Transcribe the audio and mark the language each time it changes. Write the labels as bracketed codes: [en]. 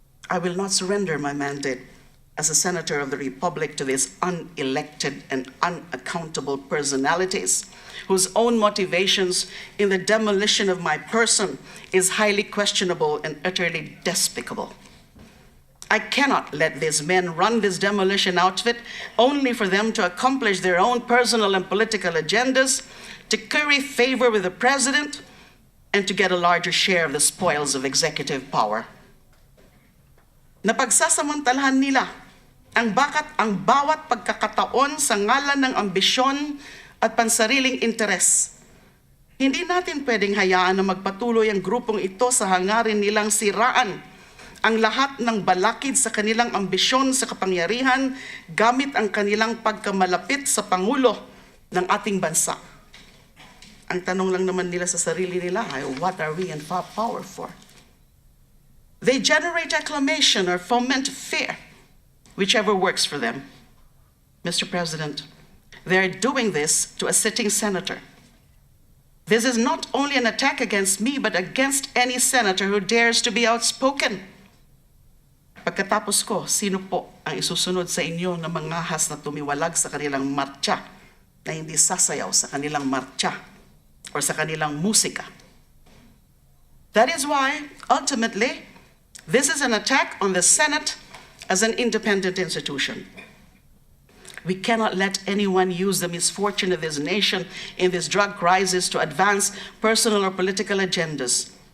[en] I will not surrender my mandate as a senator of the Republic to these unelected and unaccountable personalities whose own motivations in the demolition of my person is highly questionable and utterly despicable. I cannot let these men run this demolition outfit only for them to accomplish their own personal and political agendas, to curry favor with the President, and to get a larger share of the spoils of executive power. [tl] Napagsasamantalahan nila ang bawat pagkakataon sa ngalan ng ambisyon at pansariling interes. Hindi natin pwedeng hayaan na magpatuloy ang grupong ito sa hangarin nilang siraan ang lahat ng balakid sa kanilang ambisyon sa kapangyarihan gamit ang kanilang pagkamalapit sa Pangulo ng ating bansa. Ang tanong lang naman nila sa sarili nila ay, [en] what are we in power for? They generate acclamation or foment fear, whichever works for them. Mr. President, they're doing this to a sitting senator. This is not only an attack against me, but against any senator who dares to be outspoken. [tl] Pagkatapos ko, sino po ang isusunod sa inyo na mangahas na tumiwalag sa kanilang marcha, na hindi sasayaw sa kanilang marcha or sa kanilang musika? [en] That is why, ultimately, this is an attack on the Senate as an independent institution. We cannot let anyone use the misfortune of this nation in this drug crisis to advance personal or political agendas.